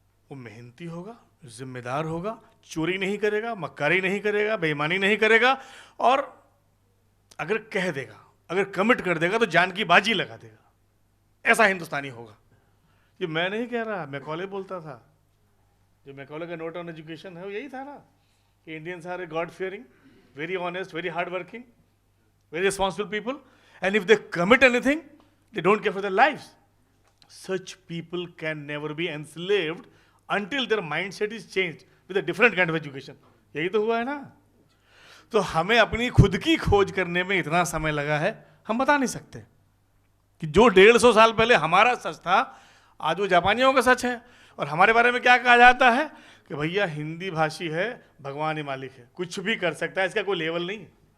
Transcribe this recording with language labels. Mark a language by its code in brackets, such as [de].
[hi] वो मेहनती होगा, जिम्मेदार होगा, चोरी नहीं करेगा, मक्कारी नहीं करेगा, बेईमानी नहीं करेगा, और अगर कह देगा, अगर कमिट कर देगा तो जान की बाजी लगा देगा। ऐसा हिंदुस्तानी होगा। ये मैं नहीं कह रहा, मैकॉले बोलता था। जो मैकॉले का नोट ऑन एजुकेशन है वो यही था ना कि [en] Indians are a god fearing, very honest, very hard working, very responsible people, and if they commit anything they don't care for their lives. Such people can never be enslaved until their mindset is changed with a different kind of education. [hi] यही तो हुआ है ना। तो हमें अपनी खुद की खोज करने में इतना समय लगा है, हम बता नहीं सकते कि जो 150 साल पहले हमारा सच था आज वो जापानियों का सच है। और हमारे बारे में क्या कहा जाता है कि भैया हिंदी भाषी है, भगवान ही मालिक है, कुछ भी कर सकता है, इसका कोई लेवल नहीं है।